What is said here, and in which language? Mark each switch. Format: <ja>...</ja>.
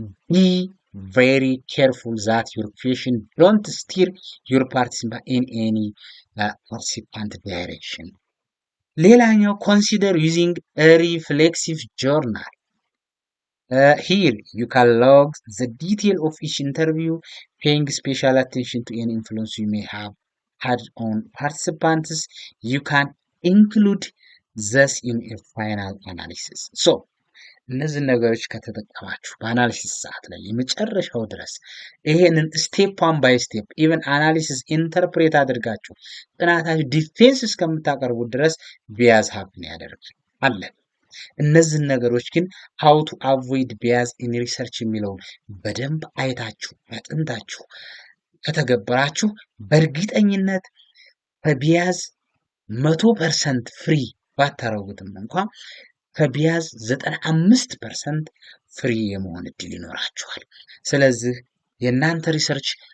<en>ቢ ቬሪ ኬርፉል ዛት ዩር ኩዌሽን ዶንት ስቲር ዩር ፓርቲሲፓንት ኢን ኤኒ ፓርቲሲፓንት ዳይሬክሽን። ሌላኛው ኮንሲደር ዩዚንግ ሪፍሌክሲቭ ጆርናል here you can log the detail of each interview, paying special attention to any influence you may have had on participants. You can include this in a final analysis.</en> <am>So እነዚህ ነገሮች ከተጠቀማችሁ በአናሊሲስ ሰዓት ላይ የመጨረሻው ድረስ ይሄንን ስቴፕ ዋን ባይ ስቴፕ ኢቨን አናሊሲስ ኢንተርፕሬት አድርጋችሁ ጥናታችሁ ዲፌንስ እስከምታቀርቡ ድረስ ቢያዝ ሀፕን ያደርጋል አለ። እነዚህን ነገሮች ግን how to avoid bias in research የሚለውን በደንብ አይታችሁ አጥንታችሁ ከተገበራችሁ በእርግጠኝነት ከቢያዝ 100% ፍሪ ባታረጉትም እንኳን ከቢያዝ 95% ፍሪ የመሆን እድል ይኖራችኋል። ስለዚህ የእናንተ ሪሰርች</am>